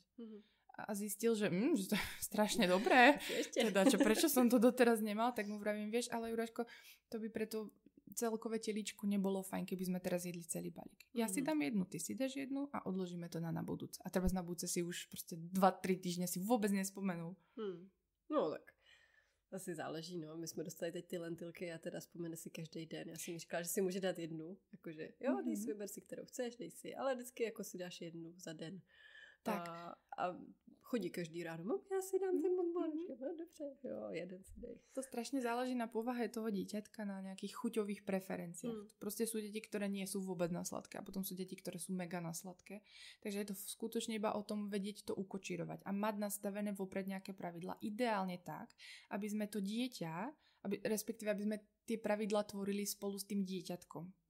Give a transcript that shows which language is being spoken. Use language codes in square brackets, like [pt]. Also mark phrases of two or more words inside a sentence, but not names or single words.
[sk] A zistil, že to je strašne dobré. Teda, prečo som to doteraz nemal, tak mu vravím, vieš, ale Juraško, to by preto celkové teličku nebolo fajn, keby sme teraz jedli celý balík. Ja si dám jednu, ty si dáš jednu a odložíme to na budúce. A teraz na budúce si už proste 2-3 týždne si vôbec nespomenul. No tak asi záleží, no. [cs] My jsme dostali teď ty lentilky a teda vzpomene si každý den. Já jsem mi říkala, že si může dát jednu. Jakože, jo, dej si, vyber si, kterou chceš, dej si. Ale vždycky jako si dáš jednu za den. Tak. A chodí každý ráno, [sk] ja si dám ten bonbon. [cs] No dobře, jo, jeden si dej. [sk] To strašne záleží na povahe toho dieťatka, na nejakých chuťových preferenciách. Proste sú deti, ktoré nie sú vôbec na sladké a potom sú deti, ktoré sú mega na sladké. Takže je to skutočne iba o tom vedieť to ukočírovať a mať nastavené vopred nejaké pravidlá. Ideálne tak, aby sme to dieťa, respektíve aby sme tie pravidlá tvorili spolu s tým dieťatkom.